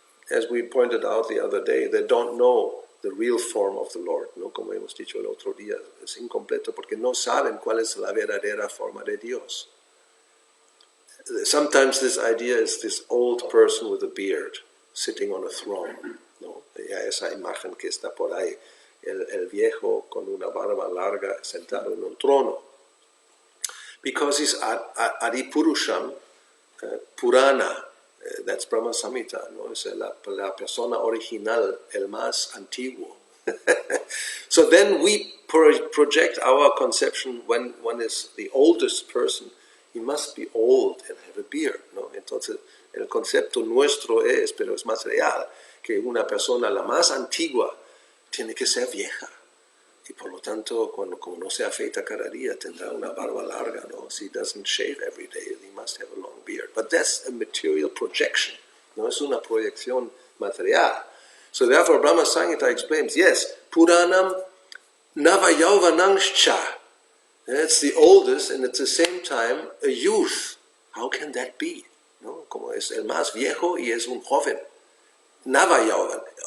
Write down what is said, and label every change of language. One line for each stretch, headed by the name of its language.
English: As we pointed out the other day, they don't know the real form of the Lord, ¿no?
Spanish: Como hemos dicho el otro día, es incompleto porque no saben cuál es la verdadera forma de Dios.
English: Sometimes this idea is this old person with a beard sitting on a throne, ¿no?
Spanish: Ya esa imagen que está por ahí, el viejo con una barba larga sentado en un trono.
English: Because he's Adipurusham, Purana, that's Brahma Samhita, ¿no?
Spanish: Es la persona original, el más antiguo.
English: So then we project our conception when one is the oldest person, he must be old and have a beard, ¿no? Entonces
Spanish: El concepto nuestro es, pero es más real, que una persona la más antigua tiene que ser vieja. Y por lo tanto, como no se afeita cada día, tendrá una barba larga, ¿no?
English: Si he doesn't shave every day, he must have a long beard. But that's a material projection,
Spanish: no es una proyección material.
English: So therefore, Brahma Samhita explains, yes, Puranam Navayauvanamscha. It's the oldest and at the same time a youth. How can that be? ¿No?
Spanish: Como es el más viejo y es un joven. Navayauvan.